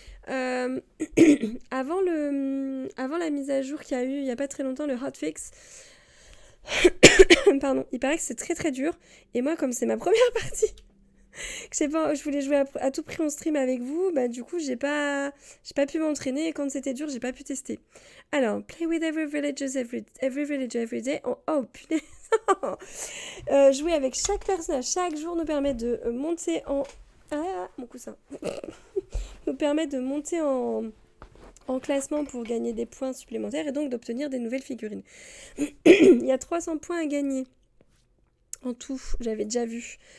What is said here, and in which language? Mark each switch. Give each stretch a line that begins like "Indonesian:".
French: avant la mise à jour qu'il y a eu il n'y a pas très longtemps, le hotfix, pardon, il paraît que c'est très très dur. Et moi, comme c'est ma première partie, que je voulais jouer à tout prix en stream avec vous, bah du coup, j'ai pas pu m'entraîner. Et quand c'était dur, j'ai pas pu tester.
English: Alors, play with every villager every day.
French: Oh, punaise. Jouer avec chaque personnage chaque jour nous permet de monter en... Ah, mon coussin. Nous permet de monter en classement pour gagner des points supplémentaires et donc d'obtenir des nouvelles figurines. Il y a 300 points à gagner en tout, j'avais déjà vu.